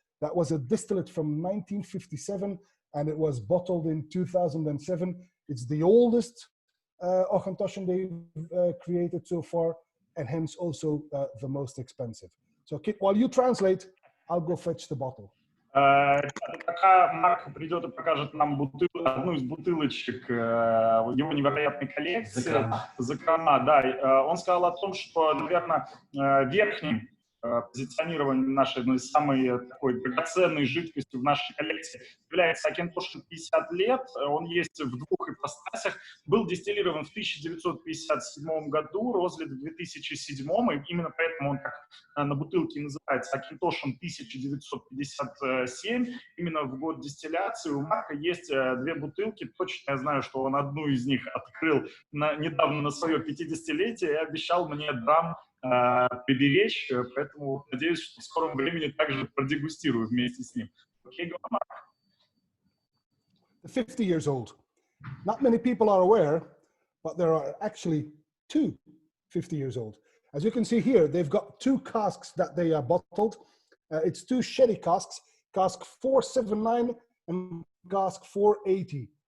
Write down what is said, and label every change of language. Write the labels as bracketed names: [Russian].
[English] That was a distillate from 1957. And it was bottled in 2007. It's the oldest Auchentoshan they've created so far, and hence also the most expensive. So Kit, while you translate, I'll go fetch the bottle. [Russian] Пока Марк придет и покажет нам одну из бутылочек его невероятной коллекции, закрома, да, он сказал о том, что, наверное, верхним позиционированием нашей самой такой драгоценной жидкостью в нашей коллекции является Auchentoshan 50 лет. Он есть в двух ипостасях. Был дистиллирован в 1957 году, розлит в 2007, и именно поэтому он так на бутылке называется Auchentoshan 1957. Именно в год дистилляции у Марка есть две бутылки. Точно я знаю, что он одну из них открыл недавно на свое 50-летие и обещал мне Dram приберечь, поэтому надеюсь, что в скором времени также продегустирую вместе с ним. [English] Okay, go on, Mark. 50 years old. Not many people are aware, but there are actually two 50 years old. As you can see here, they've got two casks that they are bottled. It's two sherry casks, cask 479 and cask 480.